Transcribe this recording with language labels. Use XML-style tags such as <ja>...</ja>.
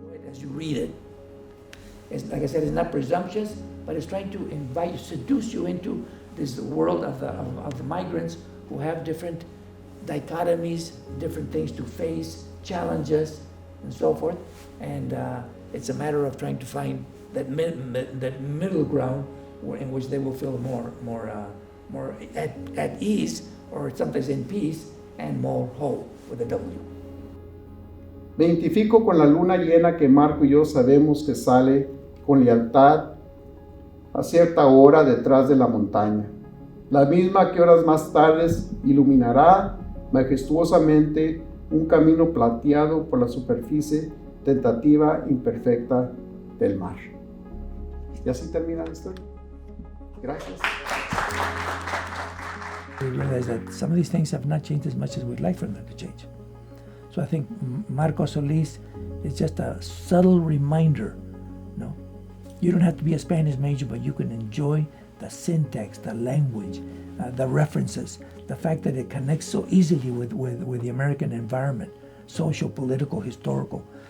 <en>As you read it, it's, like I said, it's not presumptuous, but it's trying to invite, seduce you into this world of the migrants who have different dichotomies, different things to face, challenges, and so forth. And it's a matter of trying to find that middle ground in which they will feel more at ease, or sometimes in peace, and more whole with a W.</en> <es>Me identifico con la luna llena que Marco y yo sabemos que sale con lealtad a cierta hora detrás de la montaña, la misma que horas más tardes iluminará majestuosamente un camino plateado por la superficie tentativa imperfecta del mar. Y así termina la historia. Gracias.</es> <en>We realize that some of these things have not changed as much as we'd like for them to change. So I think Marco Solís It's just a subtle reminder. No, you don't have to be a Spanish major, but you can enjoy the syntax, the language, the references, the fact that it connects so easily with the American environment, social, political, historical.</en>